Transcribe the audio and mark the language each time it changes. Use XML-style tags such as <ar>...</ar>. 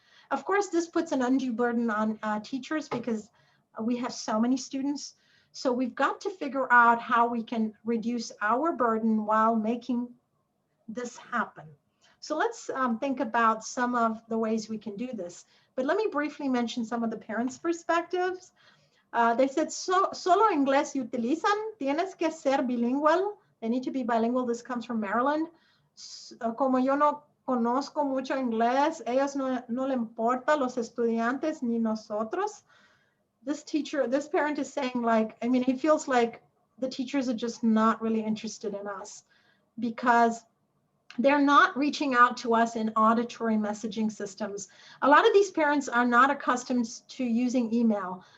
<en>Of course, this puts an undue burden on teachers because we have so many students. So we've got to figure out how we can reduce our burden while making this happen. So let's think about some of the ways we can do this. But let me briefly mention some of the parents' perspectives.</en> <es>They said, solo inglés y utilizan, tienes que ser bilingual.</es> <en>They need to be bilingual. This comes from Maryland.</en> <es>Como yo no conozco mucho inglés, ellos no le importa los estudiantes ni nosotros.</es> <en>This parent is saying, he feels like the teachers are just not really interested in us because they're not reaching out to us in auditory messaging systems. A lot of these parents are not accustomed to using email.</en>